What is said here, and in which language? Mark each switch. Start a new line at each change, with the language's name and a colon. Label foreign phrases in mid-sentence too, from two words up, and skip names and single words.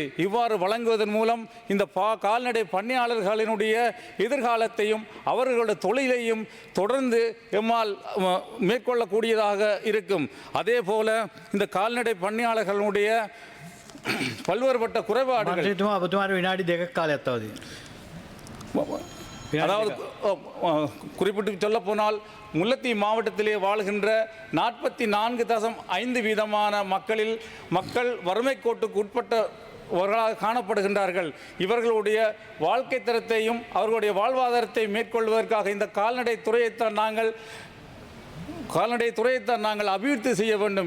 Tamil: இவ்வாறு வழங்குவதன் மூலம் இந்த கால்நடை பண்ணையாளர்களினுடைய எதிர்காலத்தையும் அவர்களுடைய தொழிலையும் தொடர்ந்து எம்மால் மேற்கொள்ளக்கூடியதாக இருக்கும். அதே போல இந்த கால்நடை பண்ணையாளர்களுடைய பல்வேறுபட்ட குறைபாடுகள்,
Sinhala: විනාඩි 2ක් කාලයක් තවදී.
Tamil: அதாவது குறிப்பிட்டு சொல்ல போனால் முல்லைத்தீவு மாவட்டத்திலே வாழ்கின்ற 44.5% மக்கள் வறுமை கோட்டுக்கு உட்பட்டவர்களாக காணப்படுகின்றார்கள். இவர்களுடைய வாழ்க்கை தரத்தையும் அவர்களுடைய வாழ்வாதாரத்தை மேற்கொள்வதற்காக இந்த கால்நடை துறையைத்தான் நாங்கள் அபிவிருத்தி செய்ய வேண்டும்.